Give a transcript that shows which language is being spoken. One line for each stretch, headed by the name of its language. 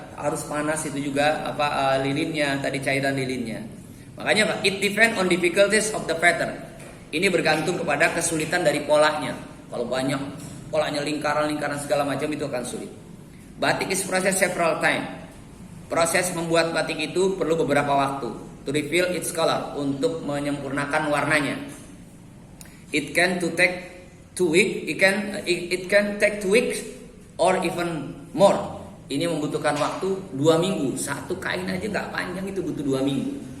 Indonesian: Harus panas itu juga lilinnya, tadi cairan lilinnya.
English: Makanya it depend on difficulties of the pattern.
Indonesian: Ini bergantung kepada kesulitan dari polanya. Kalau banyak polanya, lingkaran-lingkaran segala macam, itu akan sulit.
English: Batik is process several time.
Indonesian: Proses membuat batik itu perlu beberapa waktu.
English: To reveal its color,
Indonesian: untuk menyempurnakan warnanya.
English: It can take 2 weeks. It can take 2 weeks or even more.
Indonesian: Ini membutuhkan waktu 2 minggu. Satu kain aja nggak panjang itu butuh 2 minggu.